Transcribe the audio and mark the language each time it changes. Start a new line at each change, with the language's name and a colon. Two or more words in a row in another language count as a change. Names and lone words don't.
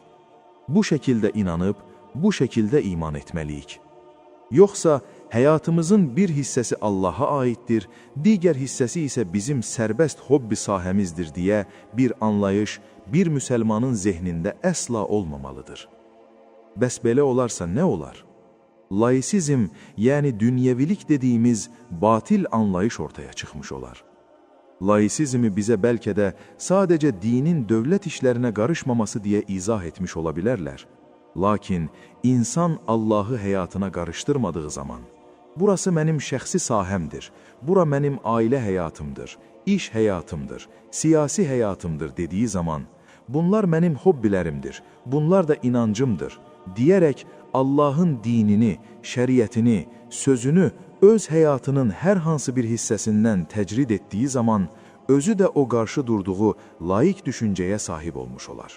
Turkish: Bu şekilde inanıp, bu şekilde iman etmeliyik. Yoksa hayatımızın bir hissesi Allah'a aittir, diğer hissesi ise bizim serbest hobbi sahemizdir diye bir anlayış bir Müslümanın zihninde asla olmamalıdır.
Azerbaijani: Bəs belə olarsa ne olar?
Turkish: Laisizm yani dünyevilik dediğimiz batil anlayış ortaya çıkmış olar. Laisizmi bize belki de sadece dinin devlet işlerine karışmaması diye izah etmiş olabilirler. Lakin insan Allah'ı hayatına karıştırmadığı zaman, burası benim şəxsi sahemdir, bura benim aile hayatımdır, iş hayatımdır, siyasi hayatımdır dediği zaman, bunlar benim hobbilerimdir, bunlar da inancımdır diyerek Allah'ın dinini, şeriatini, sözünü öz hayatının her hansı bir hissesinden tecrid ettiği zaman, özü de o karşı durduğu layık düşünceye sahip olmuş olar.